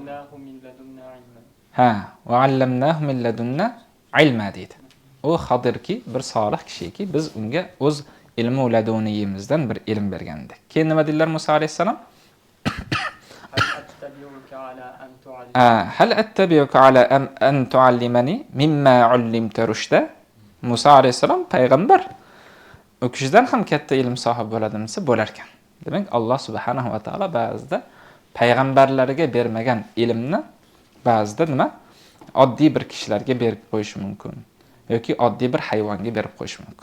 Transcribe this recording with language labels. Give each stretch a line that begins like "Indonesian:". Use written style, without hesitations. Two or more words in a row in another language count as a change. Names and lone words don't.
Arabic: Ha, وعلمناه من لدنا علما deydi.
Uzbek: U Xodirki, bir solih kishiki, biz unga o'z ilmi laduniyimizdan bir ilm bergandik. Keyin nima dedilar Musa alayhisalom?
Arabic: هل أتبعك على أن تعلمن مما علمت رشدا?
Uzbek: Musa alayhisalom payg'ambar. U kishidan ham katta ilm sohibi bo'ladimsa bo'lar ekan. Demak, Alloh
Arabic: سبحانه وتعالى
Uzbek: ba'zida payg'ambarlarga bermagan ilmni ba'zida nima? Oddiy bir kishilarga berib qo'yishi mumkin yoki oddiy bir hayvonga berib qo'yishi mumkin.